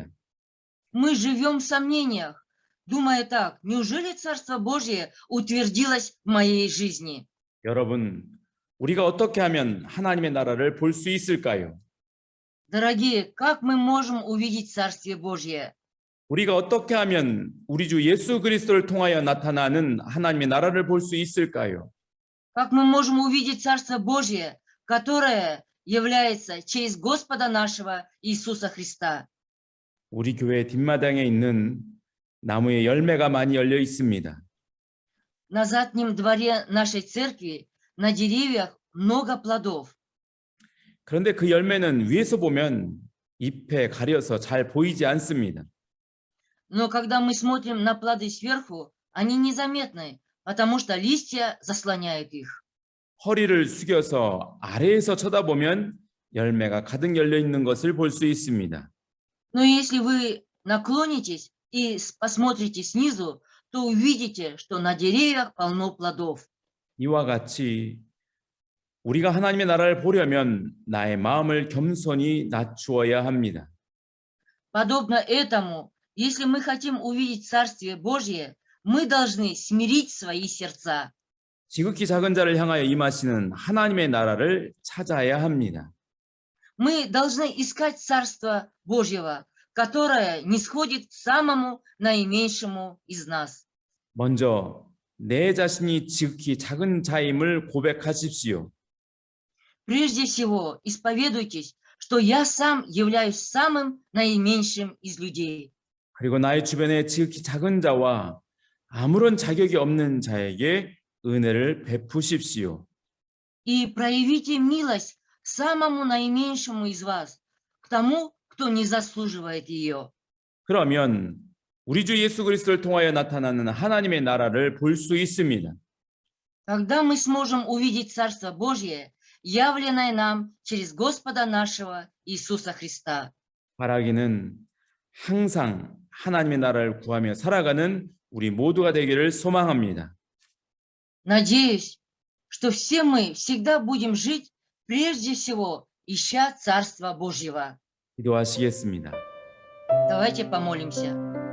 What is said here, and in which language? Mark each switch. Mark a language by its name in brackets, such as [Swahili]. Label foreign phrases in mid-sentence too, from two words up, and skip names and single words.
[Russian] Мы живем в сомнениях, думая так, неужели Царство Божие утвердилось в моей жизни? [Korean] 여러분, 우리가 어떻게 하면 하나님의 나라를 볼 수 있을까요? [Russian] Дорогие, как мы можем увидеть Царствие Божие? [Korean] 우리가 어떻게 하면 우리 주 예수 그리스도를 통하여 나타나는 하나님의 나라를 볼 수 있을까요? [Russian] Как мы можем увидеть Царство Божье, которое является через Господа нашего Иисуса Христа? [Korean] 우리 교회 뒷마당에 있는 나무에 열매가 많이 열려 있습니다. [Russian] На заднем дворе нашей церкви на деревьях много плодов. [Korean] 그런데 그 열매는 위에서 보면 잎에 가려서 잘 보이지 않습니다. [Russian] Но когда мы смотрим на плоды сверху, они незаметны, потому что листья заслоняют их. [Korean] 허리를 숙여서 아래에서 쳐다보면 열매가 가득 열려 있는 것을 볼 수 있습니다. [Russian] Но если вы наклонитесь и посмотрите снизу, то увидите, что на деревьях полно плодов. [Korean] 이와 같이 우리가 하나님의 나라를 보려면 나의 마음을 겸손히 낮추어야 합니다. [Russian] Подобно этому, если мы хотим увидеть Царствие Божье, мы должны смирить свои сердца. [Korean] 지극히 작은 자를 향하여 임하시는 하나님의 나라를 찾아야 합니다. [Russian] Мы должны искать Царство Божьего, которое нисходит к самому наименьшему из нас. [Korean] 먼저 내 자신이 지극히 작은 자임을 고백하십시오. [Russian] Прежде всего, исповедуйтесь, что я сам являюсь самым наименьшим из людей. [Korean] 그리고 나의 주변에 지극히 작은 자와 아무런 자격이 없는 자에게 은혜를 베푸십시오. [Russian] И проявите милость самому наименьшему из вас, к тому, кто не заслуживает ее. [Korean] 그러면 우리 주 예수 그리스도를 통하여 나타나는 하나님의 나라를 볼 수 있습니다. [Russian] Тогда мы сможем увидеть Царство Божье, явленное нам через Господа нашего Иисуса Христа. [Korean] 바라기는 항상 하나님의 나라를 구하며 살아가는 우리 모두가 되기를 소망합니다. [Russian] Надеюсь, что все мы всегда будем жить, прежде всего, ища Царства Божьего. [Korean] 기도하시겠습니다. [Russian] Давайте помолимся.